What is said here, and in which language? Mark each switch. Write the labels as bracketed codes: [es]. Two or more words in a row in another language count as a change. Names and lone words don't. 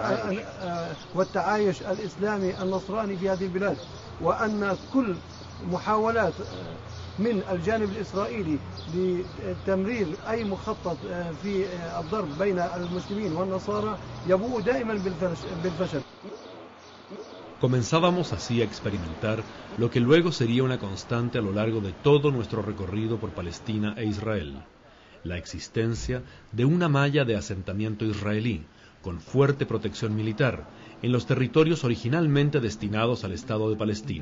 [ar] والتعايش الإسلامي النصراني في هذه البلاد وأن كل محاولات من الجانب الإسرائيلي لتمرير أي مخطط في الضرب بين المسلمين والنصارى يبوء دائما بالفشل. [es] Comenzábamos así a experimentar lo que luego sería una constante a lo largo de todo nuestro recorrido por Palestina e Israel, la existencia de una malla de asentamiento israelí, con fuerte protección militar, en los territorios originalmente destinados al Estado de Palestina.